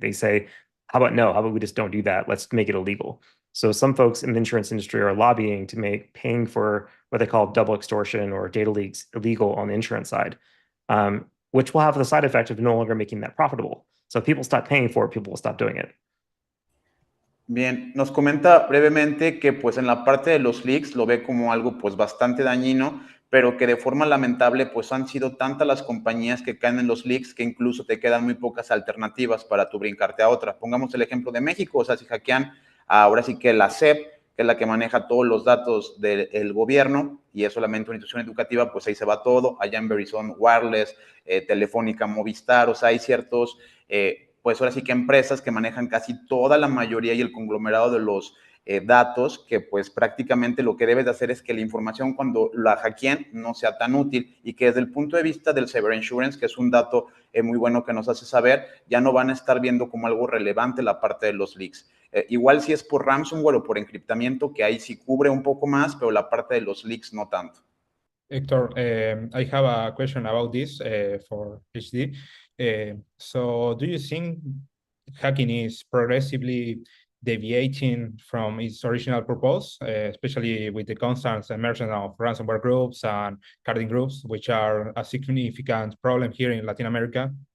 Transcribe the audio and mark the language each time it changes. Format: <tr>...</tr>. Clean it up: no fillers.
<en>They say, how about we just don't do that? Let's make it illegal. So some folks in the insurance industry are lobbying to make paying for what they call double extortion or data leaks illegal on the insurance side, which will have the side effect of no longer making that profitable. So if people stop paying for it, people will stop doing it.</en> <es>Bien, nos comenta brevemente que pues en la parte de los leaks lo ve como algo pues bastante dañino, pero que de forma lamentable pues han sido tantas las compañías que caen en los leaks que incluso te quedan muy pocas alternativas para tú brincarte a otra. Pongamos el ejemplo de México, o sea, si hackean ahora sí que la SEP, que es la que maneja todos los datos del gobierno y es solamente una institución educativa, pues ahí se va todo. Allá en Verizon Wireless, Telefónica, Movistar, o sea, hay ciertos... pues ahora sí que empresas que manejan casi toda la mayoría y el conglomerado de los datos, que pues prácticamente lo que debes de hacer es que la información cuando la hackeen no sea tan útil y que desde el punto de vista del cyber insurance, que es un dato muy bueno que nos hace saber, ya no van a estar viendo como algo relevante la parte de los leaks. Igual si es por ransomware o por encriptamiento, que ahí sí cubre un poco más, pero la parte de los leaks no tanto.</es> <en>Hector, I have a question about this for HD. So do you think hacking is progressively deviating from its original purpose, especially with the constant emergence of ransomware groups and carding groups, which are a significant problem here in Latin America?</en>